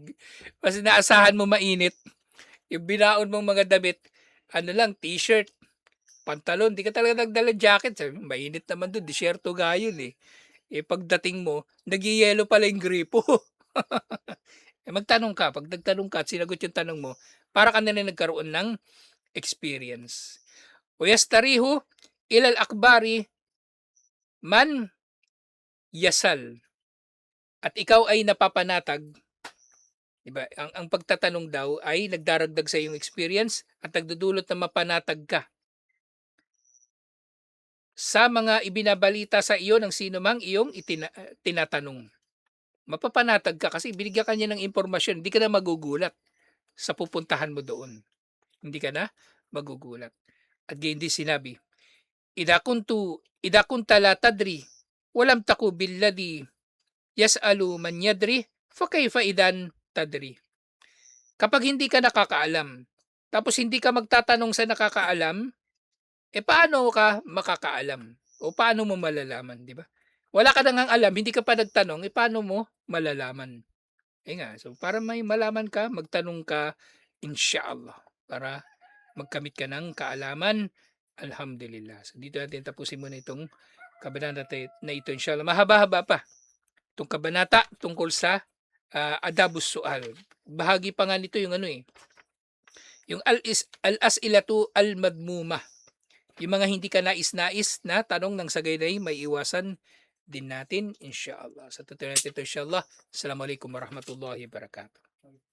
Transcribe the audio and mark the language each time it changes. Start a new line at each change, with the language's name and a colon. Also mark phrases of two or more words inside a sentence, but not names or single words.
Filipino: Kasi naasahan mo mainit. Yung binaon mong mga damit, ano lang, t-shirt, pantalon, di ka talaga nagdala jacket. Sabi, mainit naman doon, disyerto nga yun eh. Pagdating mo, nagyayelo pala yung gripo. Magtanong ka, pag nagtanong ka at sinagot yung tanong mo, para ka na nagkaroon ng experience.
Arabic: يستريح إلى الأخبار من يسأل.
Filipino: At ikaw ay napapanatag, diba? Ang pagtatanong daw ay nagdaragdag sa iyong experience at nagdudulot na mapanatag ka sa mga ibinabalita sa iyo ng sino mang iyong tinatanong. Mapapanatag ka kasi binigyan ka niya ng impormasyon, hindi ka na magugulat sa pupuntahan mo doon. Hindi ka na magugulat. At gayon din sinabi,
Arabic: إذا كنت لا تدري ولم تك بالذي يسأل من يدري فكيف إذن تدري.
Filipino: Kapag hindi ka nakakaalam, tapos hindi ka magtatanong sa nakakaalam, paano ka makakaalam? O paano mo malalaman, di ba? Wala ka nang alam, hindi ka pa nagtanong, paano mo malalaman? Nga, so para may malaman ka, magtanong ka, inshallah, para magkamit ka ng kaalaman. Alhamdulillah. So dito natin tapusin muna itong kabanata na ito, inshallah. Mahaba-haba pa itong kabanata tungkol sa
Arabic: آداب السؤال.
Filipino: Bahagi pa nga nito yung yung
Arabic: الأسئلة المذمومة.
Filipino: Yung mga hindi ka nais-nais na tanong ng sagaynay may iwasan din natin, inshallah. Sa tutunan natin ito, inshallah.
Arabic: السلام عليكم ورحمة الله وبركاته.